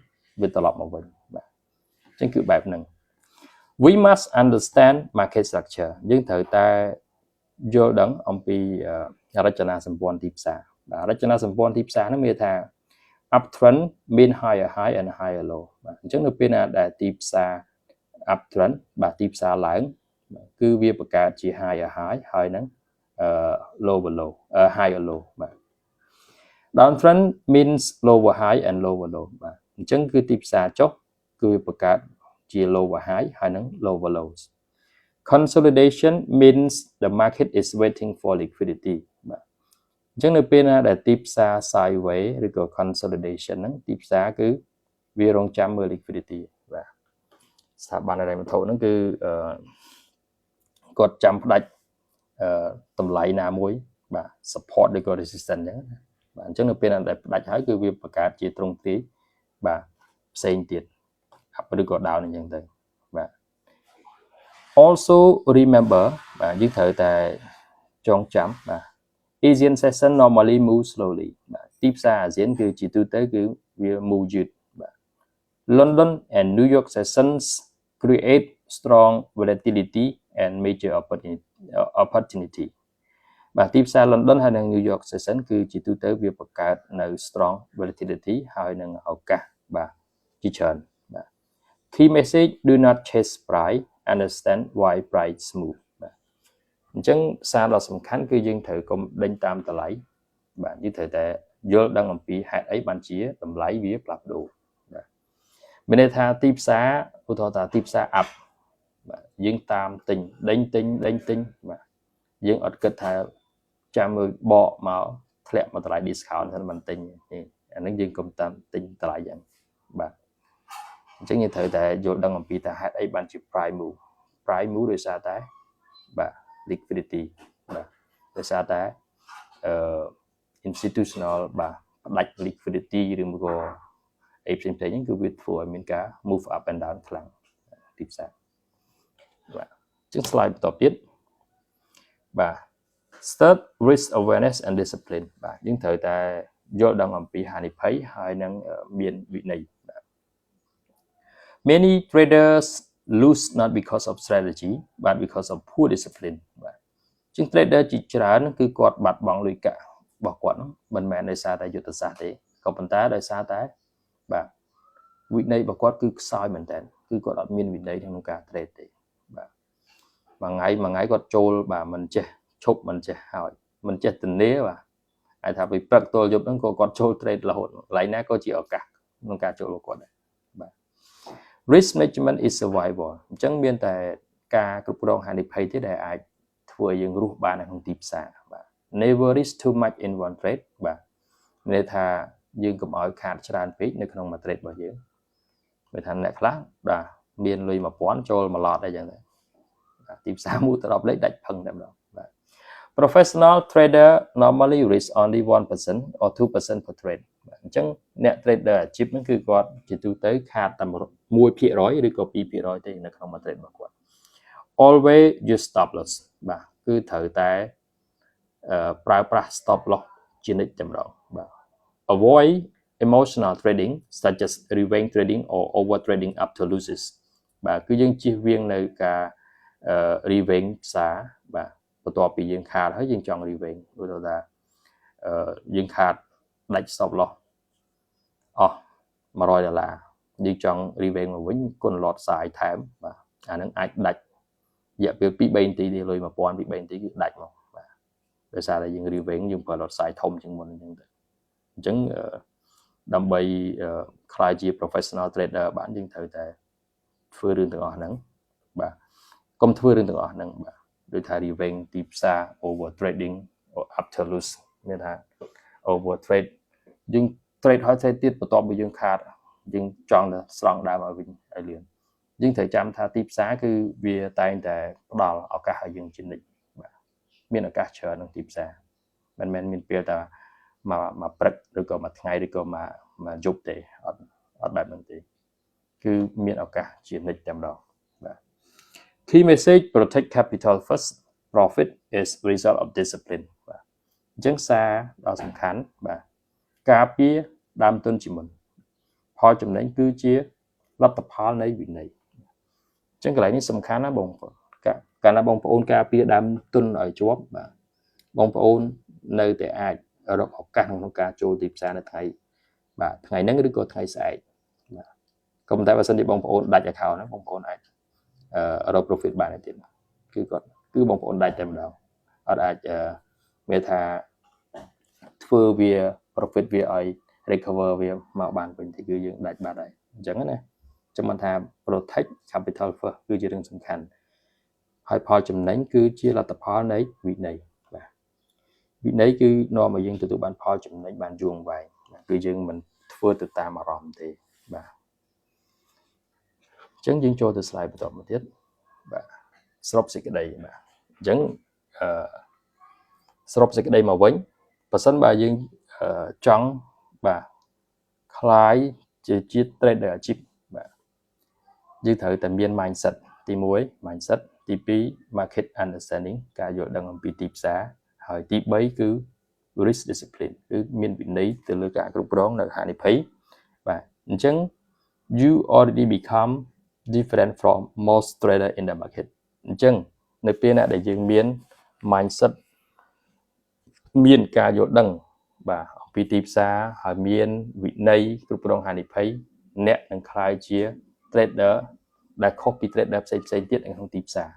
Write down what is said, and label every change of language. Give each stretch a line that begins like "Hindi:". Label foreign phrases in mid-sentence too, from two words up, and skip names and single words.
Khmer: វាត្រឡប់មកវិញបាទអញ្ចឹងគឺបែបហ្នឹង
English: we must understand market structure
Khmer: យើងត្រូវតែយល់ដឹងអំពីរចនាសម្ព័ន្ធទីផ្សារបាទរចនា សម្ព័ន្ធទីផ្សារហ្នឹងមានថា uptrend មាន
English: higher high and higher low
Khmer: បាទអញ្ចឹងនៅពេលណាដែលទីផ្សារ uptrend បាទទី ផ្សារឡើងគឺវាបង្កើតជា
English: higher high
Khmer: ហើយនឹង
English: lower low higher low
Khmer: បាទ
English: downtrend means lower high and lower low
Khmer: បាទអញ្ចឹងគឺទីផ្សារចុះគឺបង្កើតជា
English: lower high
Khmer: ហើយនឹង
English: lower lows consolidation means the market is waiting for liquidity
Khmer: បាទអញ្ចឹងនៅពេលណាដែលទីផ្សារ sideways ឬក៏ consolidation ហ្នឹងទីផ្សារគឺវារងចាំមើល liquidity បាទស្ថាប័នហិរញ្ញវត្ថុហ្នឹងគឺ គាត់ចាំផ្ដាច់តម្លៃណាមួយបាទ support ឬក៏ resistance អញ្ចឹងបាទអញ្ចឹងនៅពេលណាដែលផ្ដាច់ហើយគឺវាបង្កើតជាទ្រង់ទ្រាយបាទផ្សេងទៀត up ឬក៏ down អញ្ចឹងទៅបាទ
English: also remember
Khmer: បាទយើងត្រូវតែចងចាំបាទ
English: Asian session normally move slowly
Khmer: បាទទី ផ្សារអាស៊ានគឺជាទូទៅគឺវា move យឺតបាទ
English: London and New York sessions create strong volatility and major opportunity
Khmer: បាទទីផ្សារ London ហើយនិង New York session គឺជាទូទៅវាបង្កើតនៅ strong volatility ហើយនឹងឱកាសបាទជាច្រើនបាទ
English: key message do not chase price understand why price move
Khmer: បាទអញ្ចឹងសារដ៏សំខាន់គឺ យើងត្រូវកុំដេញតាមតម្លៃបាទយើងត្រូវតែយល់ដឹងអំពីហេតុអីបានជាតម្លៃវាផ្លាស់ប្ដូរ បាទមានន័យថាទីផ្សារឧទាហរណ៍ថាទីផ្សារ up បាទយើងតាមទិញដេញទិញបាទយើងអត់គិតថាចាំមើលបកមកធ្លាក់មកតម្លៃ discount ហ្នឹងមិនទិញអាហ្នឹងយើងកុំតាមទិញតម្លៃយ៉ាងបាទអញ្ចឹងយើងត្រូវតែយល់ដឹងអំពីថាហេតុអីបានជា
English: price move
Khmer: ដោយសារតែបាទ liquidity បាទដោយសារតែ institutional បាទផ្ដាច់ liquidity ឬមួយក៏អីផ្សេងៗហ្នឹងគឺវាធ្វើឲ្យមានការ
English: move up and down
Khmer: ខ្លាំងទីផ្សារបាទអញ្ចឹង slide បន្តទៀតបាទ
English: start risk awareness and discipline
Khmer: បាទយើងត្រូវតែយល់ដឹងអំពីហានិភ័យហើយនឹងមានវិន័យបាទ
English: many traders lose not because of strategy but because of poor discipline
Khmer: បាទជាង trader ជាច្រើនគឺគាត់បាត់បង់លុយកាក់ របស់គាត់ហ្នឹងមិនមែនដោយសារតែយុទ្ធសាស្ត្រទេក៏ប៉ុន្តែដោយសារតែបាទវិន័យរបស់គាត់គឺខ្សោយមែនតើគឺគាត់អត់មានវិន័យក្នុងការ trade ទេបាទមួយថ្ងៃគាត់ចូលបាទមិនចេះឈប់មិនចេះហើយមិនចេះទនាបាទហើយថាពីព្រឹកទល់យប់ហ្នឹងក៏គាត់ចូល trade រហូតកន្លែងណាក៏ជាឱកាសក្នុងការចូលរបស់គាត់ដែរបាទ
English: risk management is survival
Khmer: អញ្ចឹងមានតែការគ្រប់គ្រងហានិភ័យទេដែលអាចធ្វើឲ្យយើងរស់បាននៅក្នុងទីផ្សារបាទ
English: never risk too much in one trade
Khmer: បាទមាន ន័យថាយើងកុំឲ្យខាតច្រើនពេកនៅក្នុងមួយ trade របស់យើងមានថាអ្នកខ្លះបាទមានលុយ 1000 ចូល1ឡតអីចឹងដែរទី ផ្សារមួយទៅ10លេខដាច់ផឹងតែម្ដងបាទ
English: professional trader normally risk only 1% or 2% per trade
Khmer: អញ្ចឹងអ្នក trader អាជីពហ្នឹងគឺគាត់ជាទូទៅខាតតែ 1% ឬក៏ 2% ទេនៅក្នុងមួយ trade របស់គាត់
English: always use stop loss
Khmer: បាទគឺត្រូវតែប្រើប្រាស់
English: stop loss
Khmer: ជានិច្ចតែម្ដងបាទ
English: avoid emotional trading such as revenge trading or over trading up to losses
Khmer: បាទគឺយើងជៀសវាងនៅការ revenge ផ្សារបាទបន្ទាប់ពីយើងខាតហើយយើងចង់ revenge ដូចថាយើងខាតដាច់
English: stop loss
Khmer: អស់$100យើងចង់ revenge មកវិញគុណ
English: lot size
Khmer: ថែមបាទអាហ្នឹងអាចដាច់រយៈពេល 2-3 នាទីទេលុយ 1000 2-3 នាទីគឺដាច់មកបាទដោយសារតែយើង revenge យើងប្រើ
English: lot size
Khmer: ធំជាងមុនអញ្ចឹងទៅអញ្ចឹងដើម្បីខ្លាយជា
English: professional trader
Khmer: បានយើងត្រូវតែ ធ្វើរឿងទាំងអស់ហ្នឹងបាទកុំធ្វើរឿងទាំងអស់ហ្នឹងបាទដូចថា revenge ទីផ្សារ
English: over trading or after lose
Khmer: មានថា over trade យើង trade ហើយ trade ទៀតបន្ទាប់ពីយើងខាតយើងចង់ទៅស្រង់ដើមឲ្យវិញឲ្យលឿនយើងត្រូវចាំថាទីផ្សារគឺវាតែងតែផ្ដល់ឱកាសឲ្យយើងជានិច្ចបាទមានឱកាសច្រើនក្នុងទីផ្សារមិនមែនមានពេលតែមកព្រឹកឬក៏មួយថ្ងៃឬក៏មកយប់ទេអត់បែបហ្នឹងទេគឺមានឱកាសជានិច្ចតែម្ដងបាទ
English: key message protect capital first profit is result of discipline
Khmer: បាទអញ្ចឹងសារដ៏សំខាន់បាទការពារដើមទុនជាមុនផលចំណេញគឺជាលទ្ធផលនៃវិន័យអញ្ចឹងកន្លែងនេះសំខាន់ណា បងប្អូនកាលណាបងប្អូនការពារដើមទុនឲ្យជាប់បាទបងប្អូននៅតែអាចរកឱកាសក្នុងការចូលទីផ្សារ នៅថ្ងៃបាទថ្ងៃហ្នឹងឬក៏ថ្ងៃស្អែកបាទក៏ប៉ុន្តែបើសិនជាបងប្អូនដាច់ account ហ្នឹងបងប្អូនអាច រក profit បានទៀតគឺបងប្អូនដាច់តែម្ដងអត់អាចមានថាធ្វើវា profit វាឲ្យ recover វាមកបានវិញthì គឺយើងដាច់បាត់ហើយអញ្ចឹងណាចាំមិនថា
English: protect capital first
Khmer: គឺជារឿងសំខាន់ហើយផលចំណេញគឺជាលទ្ធផលនៃវិន័យបាទវិន័យគឺនាំឲ្យយើងទទួលបានផលចំណេញបានយូរអង្វែងគឺយើងមិនធ្វើទៅតាមអារម្មណ៍ទេបាទ អញ្ចឹងយើងចូលទៅ slide បន្តមកទៀតបាទសរុបសេចក្តីបាទអញ្ចឹងសរុបសេចក្តីមកវិញបើសិនបើយើងចង់បាទคล้ายជា trader អាជីពបាទយើងត្រូវតែមាន mindset ទី1 mindset ទី2
English: market understanding
Khmer: ការ យល់ដឹងអំពីទីផ្សារហើយទី3គឺ
English: risk discipline
Khmer: គឺមានវិន័យទៅលើការគ្រប់គ្រងនៅហានិភ័យបាទអញ្ចឹង
English: you already become different from most trader in the market
Khmer: អញ្ចឹងនៅពេលណាដែលយើងមាន mindset មានការយល់ដឹងបាទអំពីទីផ្សារហើយមានវិន័យគ្រប់ គ្រងហានិភ័យអ្នកនឹងក្លាយជា trader ដែលខុសពី trader ផ្សេងៗទៀតនៅក្នុងទីផ្សារ